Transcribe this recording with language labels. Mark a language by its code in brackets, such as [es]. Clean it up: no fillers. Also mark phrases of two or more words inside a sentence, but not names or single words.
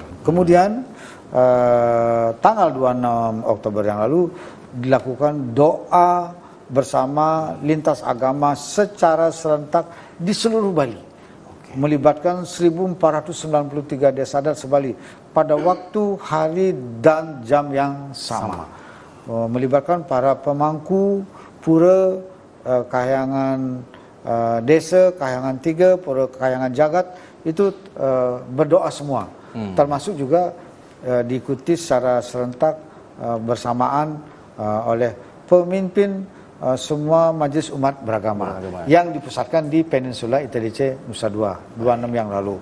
[id] Kemudian tanggal 26 Oktober yang lalu dilakukan doa bersama lintas agama secara serentak di seluruh Bali, melibatkan 1.493 desa adat sebali pada waktu, hari, dan jam yang sama. Melibatkan para pemangku pura, kahyangan desa, kahyangan tiga, pura kahyangan jagat, itu berdoa semua, termasuk juga diikuti secara serentak bersamaan oleh pemimpin semua majelis umat beragama yang dipusatkan di Peninsula ITDC Nusa Dua 26 yang lalu.